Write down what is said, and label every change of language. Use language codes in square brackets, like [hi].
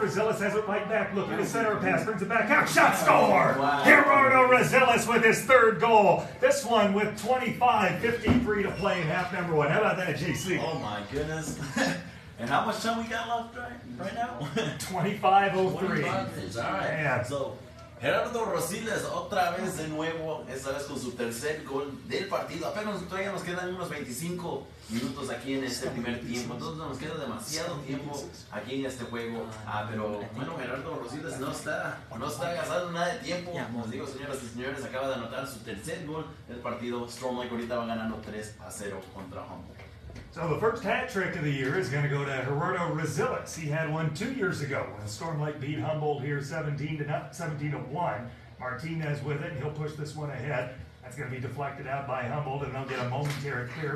[en] Rosales has it right back, looking to center a pass, brings it back out, shot, score! Wow. Gerardo Rosales with his third goal. This one with 25:53 to play in half number one. How about that, JC? Oh my goodness. And how much time we got left right now? 25:03. All right. Yeah. So, [es] Gerardo Rosales otra vez de nuevo, esta vez con su tercer gol del partido. Apenas todavía nos quedan unos 25 minutos aquí en este primer tiempo. Entonces nos queda demasiado tiempo aquí en este juego. Pero bueno, Gerardo Rosales no está gastando nada de tiempo. Como les digo, señoras y señores, acaba de anotar su tercer gol del partido. Storm Lake ahorita va ganando 3-0 contra Humboldt. [en] So the first hat trick of the year is going to go to Gerardo Rosales. He had one 2 years ago when Storm Lake beat Humboldt here 17-1. Martinez with it, and he'll push this one ahead. That's going to be deflected out by Humboldt, and they'll get a momentary clear.